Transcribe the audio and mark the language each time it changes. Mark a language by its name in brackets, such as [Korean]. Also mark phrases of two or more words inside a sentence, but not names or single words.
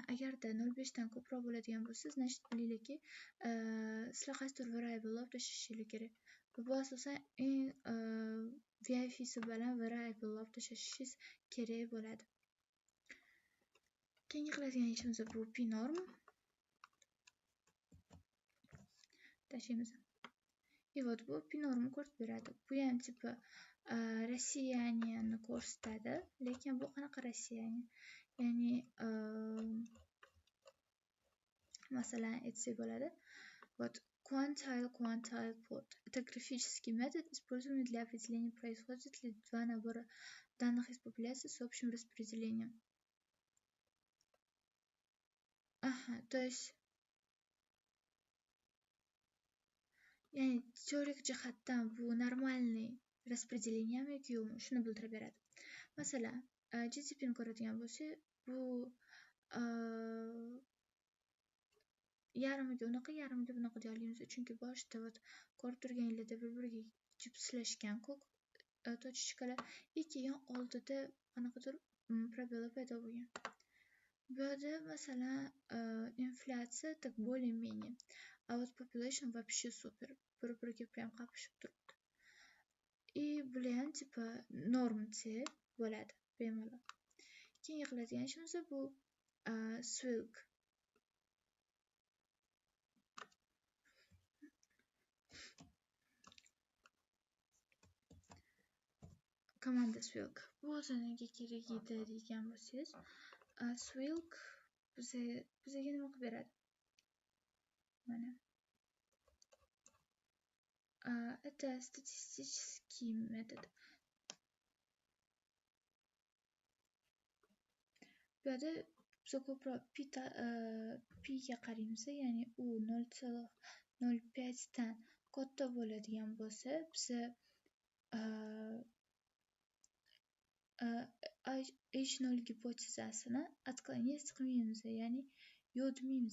[Uzbek] Agarda 0.5 dan ko'proq bo'ladigan bo'lsa, значит bilingki, sizlar qaysidir variable olib tashlashingiz kerak. Bu asosan eng VIF'si bilan variable olib tashlashingiz kerak bo'ladi. Keyingi qiladigan ishimiz bu p-norm. Tashlaymiz. [Russian] И вот [Uzbek] bu p-normni ko'rsatib beradi. Bu ham tipi расстоянияni ko'rsatadi, lekin bu qanaqa расстояние? Ya'ni masalan aytsak bo'ladi. [English] Вот quantile plot. [Russian] Это графический метод, используемый для определения, происходит ли два набора данных из популяции с общим распределением. То есть [Uzbek] ya'ni teorik jihatdan bu normalniy распределениеmi yoki yo'qmi, shuni bildirib beradi. Masalan, GDP'ni ko'radigan bo'lsak, bu yarimiga bunaqa deya olamiz, chunki boshida ko'rib turganinglarda bir-biriga jipslashgan ko'k точечкалар, keyin oldida qanaqadir probellar paydo bo'lgan. Bu yerda masalan inflyatsiya [Russian] так более-менее, а вот population вообще super, [Uzbek] bir-biriga prям qapishib turibdi. И bular ham tipi norm C bo'ladi bemalol. Keyingi qiladigan ishimiz bu swilk. Komanda swilk. Bu o'zi nega kerak edi degan bo'lsangiz, swilk bizga nima qilib beradi? Mana. [Russian] Это статистический метод. [Uzbek] Bu yerda biz ko'proq p ga qaraymiz, ya'ni u 0.05 dan katta bo'ladigan bo'lsa, biz H0 gipotezasini отклонять qilmaymiz, ya'ni yo'q demaymiz.